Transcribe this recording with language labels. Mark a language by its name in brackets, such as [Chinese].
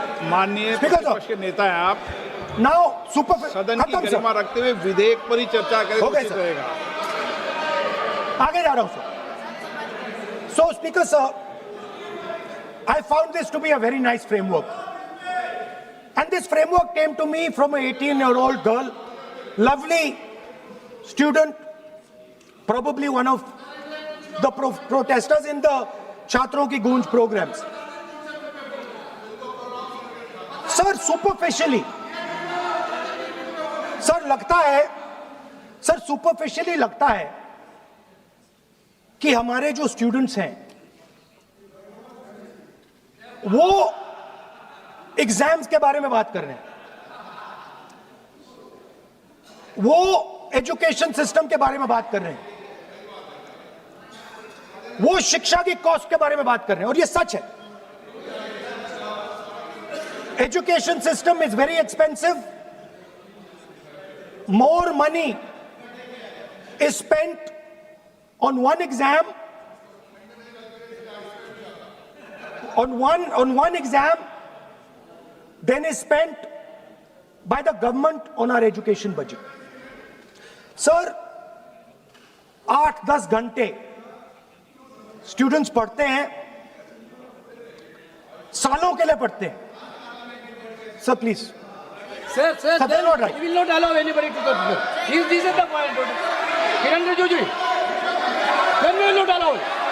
[Hindi] माननीय प्रतिपक्ष के नेता हैं आप, [English] now [Hindi] सदन की गरिमा रखते हुए विधेयक पर ही चर्चा करें तो उचित रहेगा। आगे जा रहा हूं sir. [English] So Speaker sir, I found this to be a very nice framework, and this framework came to me from an 18-year-old girl, lovely student, probably one of the protesters in the Chhatron Ki Goonj programs. [Hindi] Sir superficially, sir लगता है, sir superficially लगता है कि हमारे जो students हैं वो exams के बारे में बात कर रहे हैं, वो एजुकेशन सिस्टम के बारे में बात कर रहे हैं, वो शिक्षा की कॉस्ट के बारे में बात कर रहे हैं, और ये सच है। [English] Education system is very expensive. More money is spent on one exam, on one exam, than is spent by the government on our education budget. [Hindi] Sir, 8-10 घंटे स्टूडेंट्स पढ़ते हैं, सालों के लिए पढ़ते हैं। [English] Sir, please. Sir, Sir, they are not right. We will not allow anybody to talk. This is the point. Kiran Rijiju, then we will not allow it.